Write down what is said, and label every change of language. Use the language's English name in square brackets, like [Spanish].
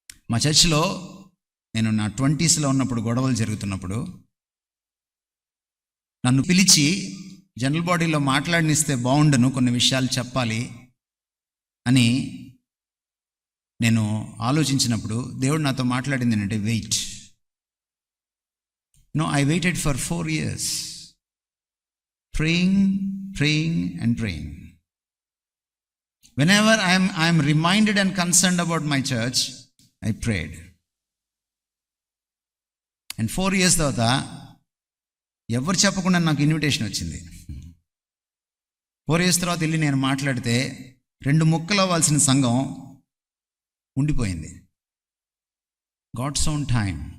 [Telugu] మా చర్చిలో నేను నా 20sలో ఉన్నప్పుడు గొడవలు జరుగుతున్నప్పుడు నన్ను పిలిచి జనరల్ బాడీలో మాట్లాడనిస్తే బాగుండను, కొన్ని విషయాలు చెప్పాలి అని నేను ఆలోచించినప్పుడు దేవుడు నాతో మాట్లాడింది ఏంటంటే wait. [English] No, I waited for 4 years, praying and praying. Whenever I am reminded and concerned about my church, I prayed. And 4 years [Telugu] తర్వాత ఎవరు చెప్పకుండా నాకు ఇన్విటేషన్ వచ్చింది. [English] 4 years [Telugu] తర్వాత వెళ్ళి నేను మాట్లాడితే 2 ముక్కలు అవ్వాల్సిన సంఘం ఉండిపోయింది. [English] God's own time.